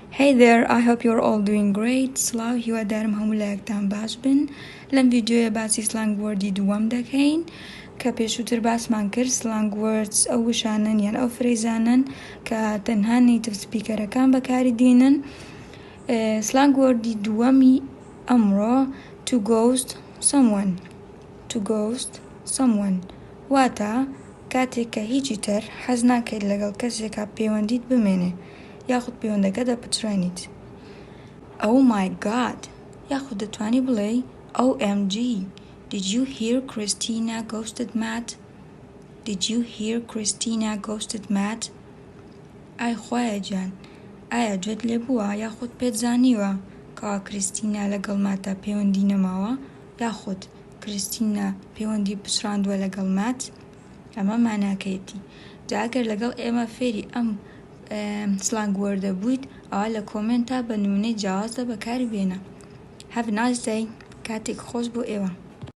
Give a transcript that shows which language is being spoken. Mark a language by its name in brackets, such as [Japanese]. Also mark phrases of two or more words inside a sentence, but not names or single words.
[English] Hey there, I hope you're all doing great. [Central Kurdish] سڵاو هیوادارم هەموو لایەکتان باش بن. لەم ڤیدیۆیە باسی [English] slang word [Central Kurdish] دووەم دەکەین کە پێشووتر باسمان کرد. [English] slang words [Central Kurdish] ئەو وشانن یان ئەو فرێزانن کە تەنها [English] native speakers [Central Kurdish] بەکاری دێنن. [English] slang word [Central Kurdish] دووەمی ئەمڕۆ [English] to ghost someone. To ghost someone [Central Kurdish] واتە کاتێک کە هیچی تر حەز ناکەیت لەگەڵ کەسێکا پەیوەندیت بمێنێ یاخود پەیوەندەکە دەپچڕێنیت. [English] Oh my god! [Central Kurdish] یاخود دەتوانی بڵێ OMG! [English] Did you hear Christina ghosted Matt? Did you hear Christina ghosted Matt? [Central Kurdish] ئای خوایە گیان، ئایا گوێت لێ بووە یاخود پێت زانیوە کەوا کریستینا لەگەڵ ماتا پەیوەندی نەماوە یاخود کریستینا پەیوەندی پچڕاندووە لەگەڵ مات؟ ئەمە ماناکەیەتی. جا ئەگەر لەگەڵ ئێمە فێری ئەم [English] slang word [Central Kurdish] بوویت ئەوە لە کۆمنتا بە نمونەی جیاوازدا بەکاری بێنە. [English] Have a nice day. [Central Kurdish] کاتێک خۆش بۆ ئێوە.